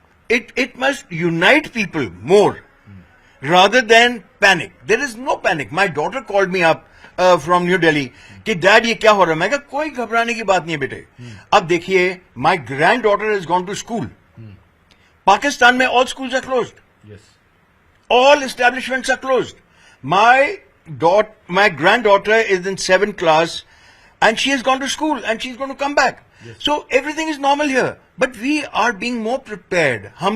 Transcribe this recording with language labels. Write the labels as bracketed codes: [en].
[en] It must unite people more rather than panic. There is no panic. My daughter called me up from New Delhi [ur] کہ dead یہ کیا ہو رہا ہے. میں کہا کوئی گھبرانے کی بات نہیں ہے بیٹے. اب دیکھیے [en] My granddaughter is gone to school. [ur] Pakistan میں [en] all schools are closed. All establishments are closed. My granddaughter is in 7th class and she has gone to school and she's going to come back. So everything is normal here. But we are being more prepared.